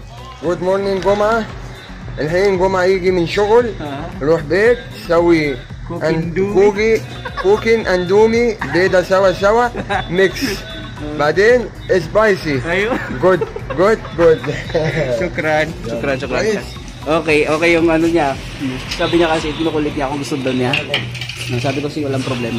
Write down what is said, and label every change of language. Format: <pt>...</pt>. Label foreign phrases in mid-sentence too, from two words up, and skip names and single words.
<en>good morning جمعة.</en> <ar>الحين جمعة يجي من شغل روح بيت تسوي كوكين اندومي بيضة سوا ميكس بعدين سبايسي. ايوه. جود. Shukran.</ar> <tl>Okay yung ano niya. Sabi niya kasi kinukulit niya kung gusto daw niya. Sabi ko walang problema.</tl>